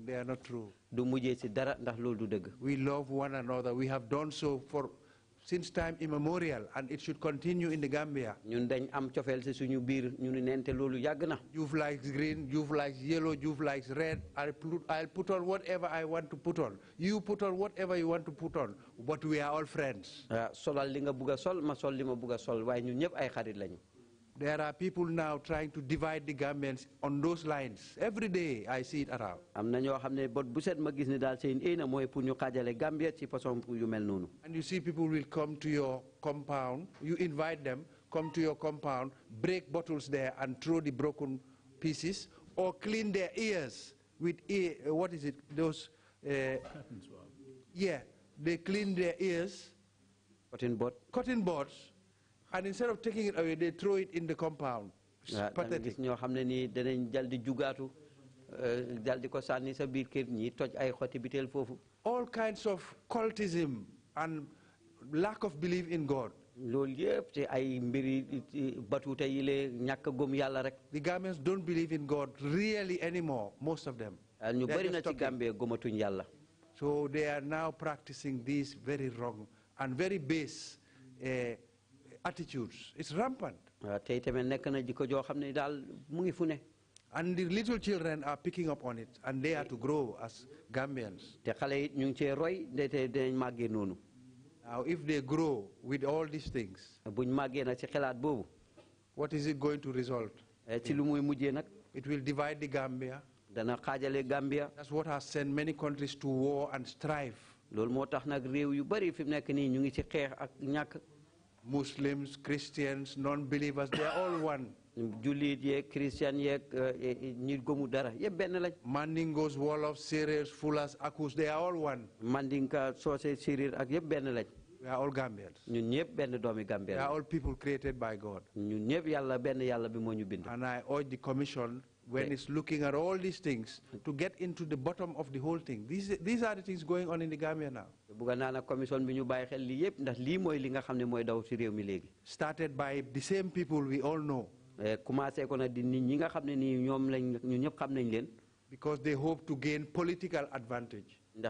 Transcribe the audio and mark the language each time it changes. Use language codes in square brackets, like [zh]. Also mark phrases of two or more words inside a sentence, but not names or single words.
[en] They are not true. [wo] du mujjee ci dara ndax loolu du dëgg. [en] We love one another. We have done so since time immemorial, and it should continue in the Gambia. [wo] ñun dañ am cofeel ci suñu biir ñu ne nente loolu yàgg na. [en] Joof likes green, Joof likes yellow, Joof likes red. I'll put on whatever I want to put on. You put on whatever you want to put on. But we are all friends. [wo] solal li nga bugg a sol ma sol li ma bugg a sol waaye ñun ñëpp ay xarit lañu. [en] There are people now trying to divide the Gambians on those lines. Every day I see it around. [wo] am na ñoo xam ne bot bu set ma gis ne daal seen éena mooy pour ñu xaajale Gambia ci façon yu mel noonu. [en] And you see people will come to your compound. You invite them, come to your compound, break bottles there and throw the broken pieces, or clean their ears with what is it? Those. Yeah, they clean their ears. Cotton bud. Cotton buds. And instead of taking it away, they throw it in the compound. It's pathetic. [wo] ñoo xam ne nii danañ jal di jugaatu jal di ko sànni sa biir kër ñi toj ay xoti biteel foofu. [en] All kinds of cultism and lack of belief in God. [wo] loolu yëpp te ay mbiri batuute yi lee ñàkk gëm yàlla rek. [en] The Gambians don't believe in God really anymore, most of them. [wo] ñu bari na ci Gambie gëmatuñ yàlla. [en] So they are now practicing these very wrong and very base attitudes. It's rampant. [wo] tey tamit nekk na jikko joo xam ne daal mu ngi fu ne. [en] And the little children are picking up on it, and they are to grow as Gambians. [wo] te xale yi ñu ngi cee roy ndete dinañ màggee noonu. [en] Now, if they grow with all these things, [wo] buñ màggee nag ci xelaat boobu. [en] what is it going to result? [wo] ci lu muy mujjee nag. [en] It will divide the Gambia. [wo] dana xaajale Gambia. [en] That's what has sent many countries to war and strife. [wo] loolu moo tax nag réew yu bari fi mu nekk nii ñu ngi ci xeex ak ñàkk. [en] Muslims, Christians, non-believers, they are all one. [wo] Julit yek, Christian yek, ñi gomu dara yeb ben lañ. [en] Mandingos, Wolofs, Syrians, Fulas, Akus, they are all one. [wo] Mandinka, Sose, Syrir ak yeb ben lañ. [en] We are all Gambians. [wo] Ñun ñep ben doomi Gambia. [en] We are all people created by God. [wo] Ñun ñep Yalla ben Yalla bi mo ñu bind. [en] And I urge the commission, when it's looking at all these things, to get into the bottom of the whole thing. These are the things going on in the Gambia now. Started by the same people we all know. Because they hope to gain political advantage.